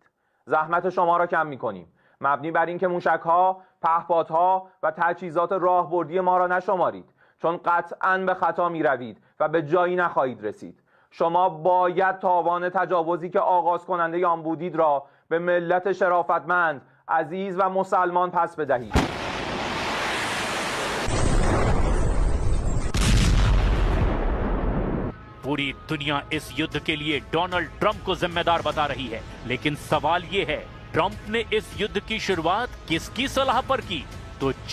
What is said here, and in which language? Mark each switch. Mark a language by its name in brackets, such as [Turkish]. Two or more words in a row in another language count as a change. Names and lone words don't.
[Persian] زحمت شما را کم میکنیم، مبنی بر اینکه موشک‌ها، پهپادها و تجهیزات راهبردی ما را نشمارید، چون قطعاً به خطا میروید و به جایی نخواهید رسید. شما باید تاوان تجاوزی که آغاز کننده آن بودید را به ملت شرافتمند، عزیز و مسلمان پس بدهید. [Hindi] पूरी दुनिया इस युद्ध के लिए डोनाल्ड ट्रंप को जिम्मेदार बता रही है, लेकिन सवाल ये है, ट्रंप ने इस युद्ध की शुरुआत किसकी सलाह पर की?